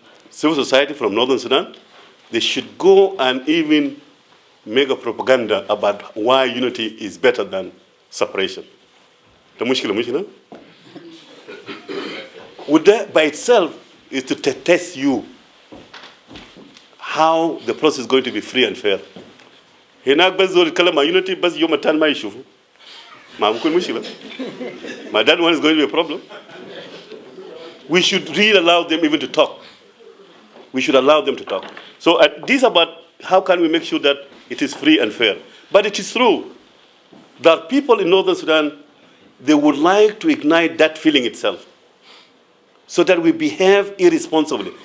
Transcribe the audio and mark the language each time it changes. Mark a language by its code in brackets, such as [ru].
[en] Civil society from Northern Sudan, they should go and even make a propaganda about why unity is better than separation. Would that by itself is to test you how the process is going to be free and fair. [ar] هناك بس زول يتكلم عن unity بس يوم التاني ما يشوفه ما بكون مشكلة. [en] My that one is going to be a problem. We should really allow them even to talk. We should allow them to talk. So this about how can we make sure that it is free and fair. But it is true that people in Northern Sudan, they would like to ignite that feeling itself so that we behave irresponsibly.